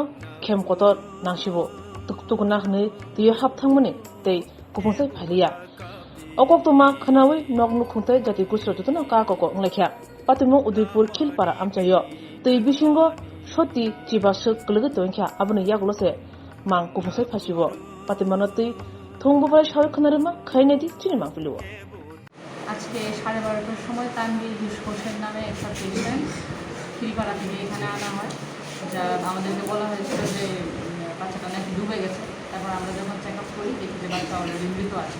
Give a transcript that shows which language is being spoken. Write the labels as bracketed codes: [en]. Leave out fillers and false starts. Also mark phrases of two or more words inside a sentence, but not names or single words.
[trp] khemkotor nangsibo tukuna hne tiyo hap thangmani tei kupungsai phaliya okokdoma khanawi noknu khungtai jati gusro tutuna ka koko unglakhya patimung udaipur khilpara amchayo tei bisingo soti chibasuk klege tonkha abuni yaglose mang kupungsai phasibo patimano tei থংবুবাই সরক্ষণারেমা খাইনেদি চিনিমা ফেলুও [bn] আজকে 12:30টার সময় তানভীর হোসেন নামে একটা পেশেন্ট খিলপাড়া থেকে এখানে আনা হয়, যা আমাদেরকে বলা হয়েছিল যে বাচ্চাটা নাকি ডুবে গেছে। তারপর আমরা যখন [en] check up [bn] করি দেখি যে বাচ্চা অলরেডি মৃত আছে।